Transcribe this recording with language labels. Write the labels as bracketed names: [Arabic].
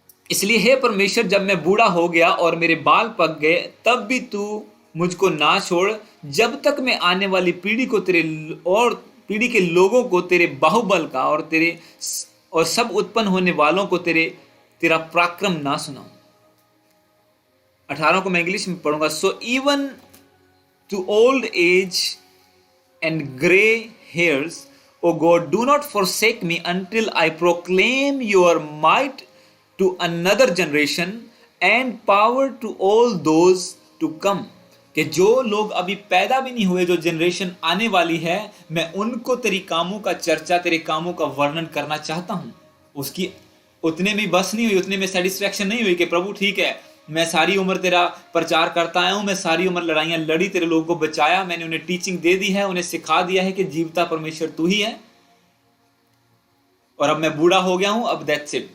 [Hindi] इसलिए हे परमेश्वर, जब मैं बूढ़ा हो गया और मेरे बाल पक गए, तब भी तू मुझको ना छोड़, जब तक मैं आने वाली पीढ़ी को तेरे और पीढ़ी के लोगों को तेरे बाहुबल का और तेरे और सब उत्पन्न होने वालों को तेरा पराक्रम ना सुनाऊं। 18 को मैं इंग्लिश में पढ़ूंगा। [English] So even to old age and grey hairs, O God, do not forsake me until I proclaim your might to another generation and power to all those to come. [Hindi] कि जो लोग अभी पैदा भी नहीं हुए, जो जनरेशन आने वाली है, मैं उनको तेरी कामों का चर्चा, तेरे कामों का वर्णन करना चाहता हूं। उसकी उतने में बस नहीं हुई, उतने में सेटिस्फैक्शन नहीं हुई कि प्रभु ठीक है, मैं सारी उम्र तेरा प्रचार करता आया हूं, मैं सारी उम्र लड़ाइयां लड़ी, तेरे लोगों को बचाया, मैंने उन्हें टीचिंग दे दी है, उन्हें सिखा दिया है कि जीवता परमेश्वर तू ही है, और अब मैं बूढ़ा हो गया हूं, अब [English] That's it.